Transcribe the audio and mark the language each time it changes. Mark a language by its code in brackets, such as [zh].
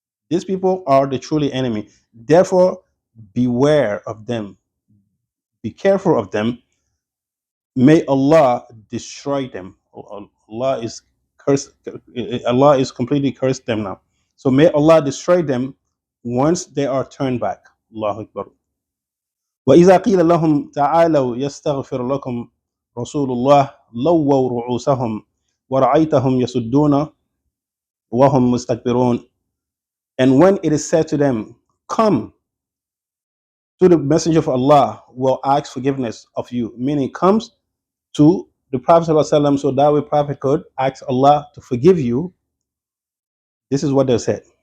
[en] These people are the truly enemy. Therefore, beware of them. Be careful of them. May Allah destroy them. Allah is cursed. Allah is completely cursed them now. So may Allah destroy them once they are turned back. [ar] Allahu Akbar. وإذا قيل لهم تعالوا يستغفر لكم رسول الله لووا رؤوسهم ورأيتهم يسدون وهم مستكبرون. [en] And when it is said to them, come to the messenger of Allah, will ask forgiveness of you, meaning comes to the Prophet ﷺ, so that way Prophet could ask Allah to forgive you. This is what they said.